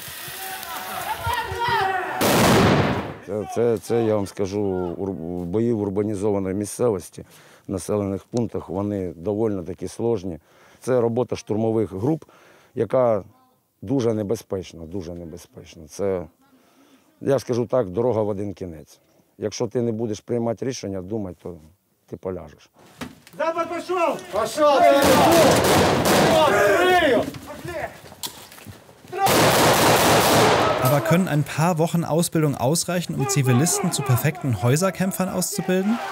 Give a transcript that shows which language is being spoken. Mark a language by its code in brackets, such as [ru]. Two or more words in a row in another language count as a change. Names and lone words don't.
[uk] Це, я вам скажу, бої в урбанізованій місцевості, в населених пунктах, вони доволі такі сложні. Це робота штурмових груп, яка дуже небезпечна, Це, я скажу так, дорога в один кінець. Якщо ти не будеш приймати рішення, думати, то ти поляжеш. Запад пішов! [de] Aber können ein paar Wochen Ausbildung ausreichen, um Zivilisten zu perfekten Häuserkämpfern auszubilden?